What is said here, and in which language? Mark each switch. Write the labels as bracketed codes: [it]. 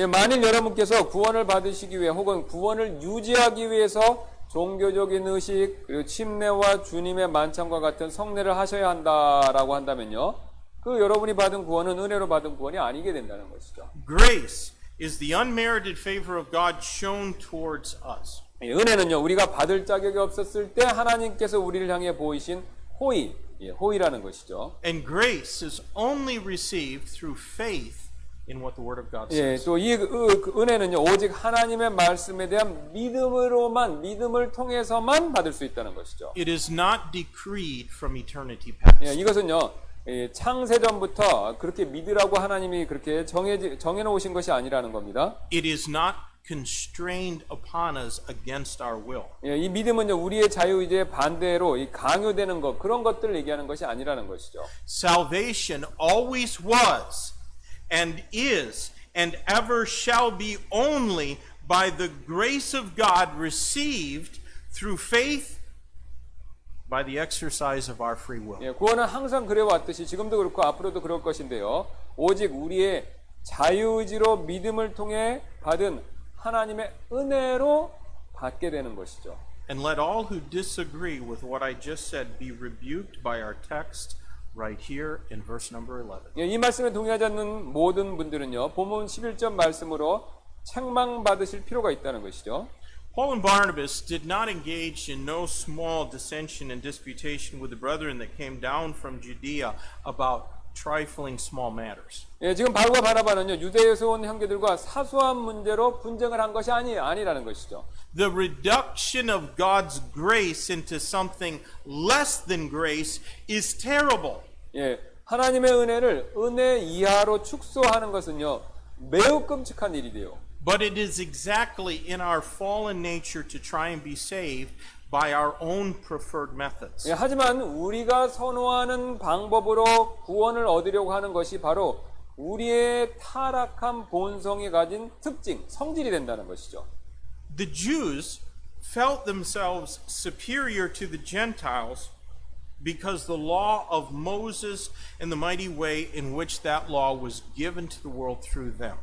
[ko] 예, 만일 여러분께서 구원을 받으시기 위해 혹은 구원을 유지하기 위해서 종교적인 의식 그리고 침례와 주님의 만찬과 같은 성례를 하셔야 한다라고 한다면요. 그 여러분이 받은 구원은 은혜로 받은 구원이 아니게 된다는 것이죠. [en] Grace is the unmerited favor of God shown towards us. [ko] 예, 은혜는요. 우리가 받을 자격이 없었을 때 하나님께서 우리를 향해 보이신 호의, 호의라는 것이죠. [en] And grace is only received through faith in what the Word of God [ko] 예, [en] says. [ko] 또 이 은혜는요. 오직 하나님의 말씀에 대한 믿음을 통해서만 받을 수 있다는 것이죠. [en] It is not decreed from eternity past. [ko] 예, 이것은요. 창세전부터 그렇게 믿으라고 하나님이 그렇게 정해놓으신 것이 아니라는 겁니다. [en] It is not constrained upon us against our will. [ko] 예, 이 믿음은요 우리의 자유의지에 반대로 강요되는 것 그런 것들을 얘기하는 것이 아니라는 것이죠. [en] Salvation always was and is and ever shall be only by the grace of God received through faith by the exercise of our free will. [ko] 예, 구원은 항상 그래왔듯이 지금도 그렇고 앞으로도 그럴 것인데요. 오직 우리의 자유의지로 믿음을 통해 받은 하나님의 은혜로 받게 되는 것이죠. [en] And let all who disagree with what I just said be rebuked by our text right here in verse number 11. [ko] 예, 이 말씀에 동의하지 않는 모든 분들은요. 본문 11절 말씀으로 책망받으실 필요가 있다는 것이죠. [en] Paul and Barnabas did not engage in no small dissension and disputation with the brethren that came down from Judea about trifling small matters. [ko] 예, 지금 바울과 바나바는요 유대에서 온 형제들과 사소한 문제로 분쟁을 한 것이 아니라는 것이죠. [en] The reduction of God's grace into something less than grace is terrible. [ko] 예, 하나님의 은혜를 은혜 이하로 축소하는 것은요 매우 끔찍한 일이돼요. [en] But it is exactly in our fallen nature to try and be saved by our own preferred methods. [ko] 예, 하지만 우리가 선호하는 방법으로 구원을 얻으려고 하는 것이 바로 우리의 타락한 본성이 가진 특징, 성질이 된다는 것이죠. [en] The Jews felt themselves superior to the Gentiles because the law of Moses and the mighty way in which that law was given to the world through them.